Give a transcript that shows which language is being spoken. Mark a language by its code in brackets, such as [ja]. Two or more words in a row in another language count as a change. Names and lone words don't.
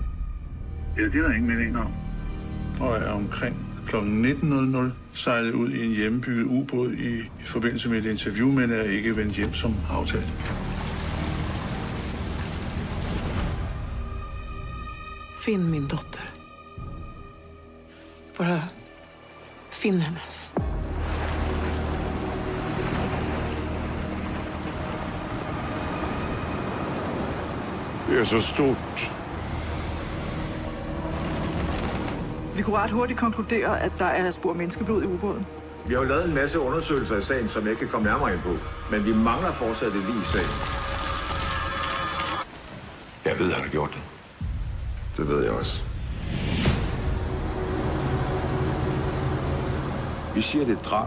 [da] Ja, det er der ingen melding om. Og er omkring kl. 19.00 sejlet ud i en hjemmebygget ubåd i forbindelse med et interview, men er ikke vendt hjem som aftalt. [sv] Find min dotter. Bara finn henne. [da] Det er så stort. Vi kunne ret hurtigt konkludere, at der er spor menneskeblod i ubåden. Vi har jo lavet en masse undersøgelser i sagen, som jeg ikke kan komme nærmere ind på. Men vi mangler fortsat det lige i sagen. Jeg ved, han har gjort det. Det ved jeg også. Vi siger, det er et drab.